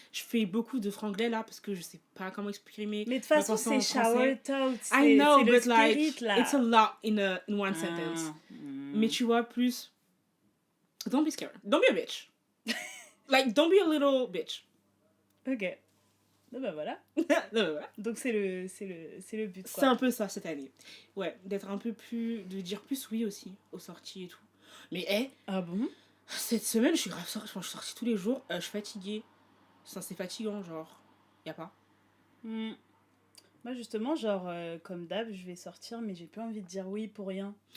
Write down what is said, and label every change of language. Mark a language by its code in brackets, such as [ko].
[fr] Je fais beaucoup de franglais là parce que je sais pas comment exprimer. Mais de toute façon, c'est shower talk. [en] I know, but spirit, like [fr] là. [en] it's a lot in one sentence. [fr] Mais tu vois plus. [en] Don't be scared. Don't be a bitch. Like don't be a little bitch. [fr] Ok. Non bah voilà. Donc c'est le but. C'est un peu ça cette année. Ouais, d'être un peu plus, de dire plus oui aussi aux sorties et tout. Mais ah bon? Cette semaine, je suis grave sortie, je suis sortie tous les jours, je suis fatiguée. Ça, c'est fatigant, genre, y a pas. Moi justement, genre, comme d'hab, je vais sortir, mais j'ai plus envie de dire oui pour rien.